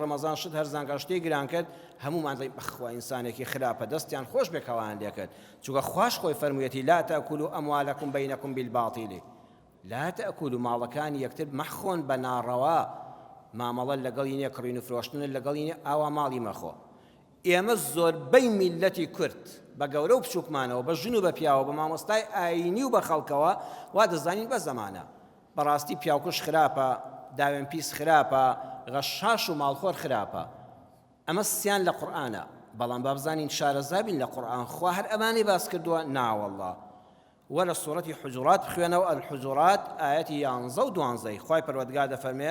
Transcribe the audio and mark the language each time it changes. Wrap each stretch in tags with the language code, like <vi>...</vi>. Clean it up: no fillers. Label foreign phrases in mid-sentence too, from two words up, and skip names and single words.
<ckb>ڕەمەزان شت هەرزانکە شتێک گران کرد هەمومان دەڵێن بەخوا ئینسانێکی خراپە دەستیان خۆش بێکەوان لێکرد چونکە خوش خۆی فەرموویەتی</ckb> <ar>لا تأكلوا أموالكم بينكم بالباطل لا تأكلوا</ar> <ckb>ماڵەکانی یەکتر مەخۆن بە ناڕەوا مامەڵە لەگەڵی نییە کڕین و فرۆشتن لەگەڵی نییە ئاوا ماڵی مەخۆ ئێمە زۆربەی میلەتی کورد بە گەورە و بچووکمانەوە بە ژن و بە پیاوە بە مامۆستای ئاینی و بە خەڵکەوە وا دەزانین بە زەمانە بەڕاستی پیاوکوش خراپە داوێن پیس خراپە غەشاش و ماڵخۆر خراپە ئەمە سیان لە قورئانە بەڵام با بزانین شارەزابین لە قورئان خوا هەر ئەمانی باس کردووە ناوەڵڵا وە لە سوورەتی حجورات بخوێنەوە الحجورات ئاەتی 11 و 12 خوای پەروەردگار دەفەرمێ</ckb>